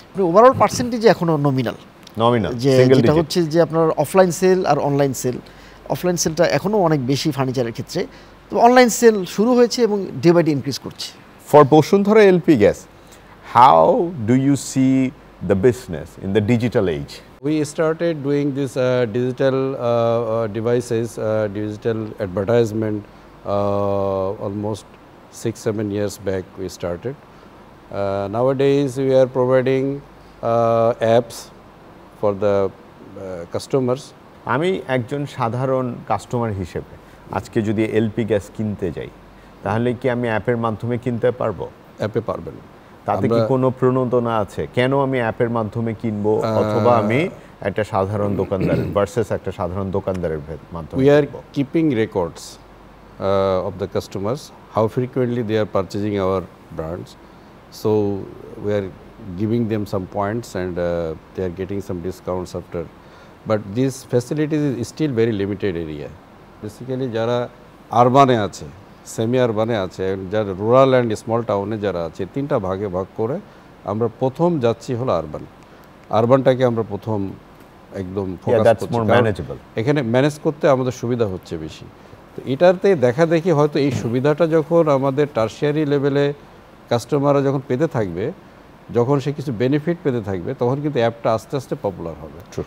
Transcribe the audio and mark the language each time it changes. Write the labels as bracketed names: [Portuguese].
[Bangla] Overall পার্সেন্টেজে এখনও nominal, যেটা হচ্ছে যে আপনার অফলাইন সেল আর অনলাইন সেল। অফলাইন সেলটা এখনও অনেক বেশি ফার্নিচারের ক্ষেত্রে, তো অনলাইন সেল শুরু হয়েছে এবং ডে বাই ডে ইনক্রিজ করছে। [English] For Bashundhara LP gas, how do you see the business in the digital age? We started doing this digital devices, digital advertisement almost 6-7 years back we started. Nowadays we are providing apps for the customers. [Bangla] আমি একজন সাধারণ customer হিসেবে আজকে যদি LP gas কিনতে যাই তাহলে কি আমি অ্যাপের মাধ্যমে কিনতে পারবো? অ্যাপে পারবেন। তাতে কি কোনো প্রণোদনা আছে? কেন আমি অ্যাপের মাধ্যমে কিনবো অথবা আমি একটা সাধারণ দোকানদার ভার্সেস একটা সাধারণ দোকানদারের মাধ্যমে? [English] We are keeping records of the customers, how frequently they are purchasing our brands. So we are giving them some points and they are getting some discounts after. But these facilities is still very limited area. [Bangla] Basically যারা আরবানে আছে, semi আরবানে আছে, যারা rural and small টাউনে যারা আছে, তিনটা ভাগে ভাগ করে আমরা প্রথম যাচ্ছি হলো আরবানটাকে আমরা প্রথম একদম ফোকাস করছি। এখানে ম্যানেজ করতে আমাদের সুবিধা হচ্ছে বেশি। তো এটাতে দেখা দেখি হয়তো এই সুবিধাটা যখন আমাদের টারশিয়ারি লেভেলে কাস্টমাররা যখন পেতে থাকবে, যখন সে কিছু বেনিফিট পেতে থাকবে, তখন কিন্তু অ্যাপটা আস্তে আস্তে পপুলার হবে।